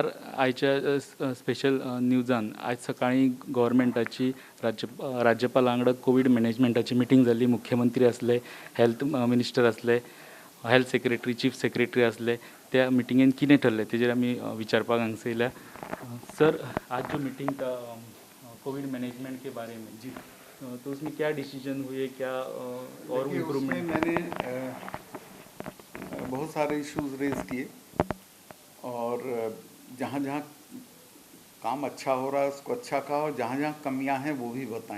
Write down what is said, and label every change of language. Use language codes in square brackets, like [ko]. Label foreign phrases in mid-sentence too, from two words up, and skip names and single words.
[kok] आयच्या स्पेशल न्यूजान आज सकाळी गव्हर्मेंटाची राज्यपाल वांगडा कोविड मॅनेजमेंटाची मिटींग जाली. मुख्यमंत्री असले, [en] health minister [kok] असले, [en] health secretary, chief secretary [kok] असले. त्या मिटिंगेन कितें ठरलें तेजेर आमी विचारपाक हांगसर येयल्या. [hi] सर, आज जो मीटिंग था [en] covid management [hi] के बारे में जी, तो उसमें क्या डिसीजन हुए, क्या और इम्प्रूवमेंट? मैंने बहुत सारे [en] issues raise [hi] किए और जहाँ जहाँ काम अच्छा हो रहा है उसको अच्छा कहा और जहाँ जहाँ कमियां हैं वो भी बताएं।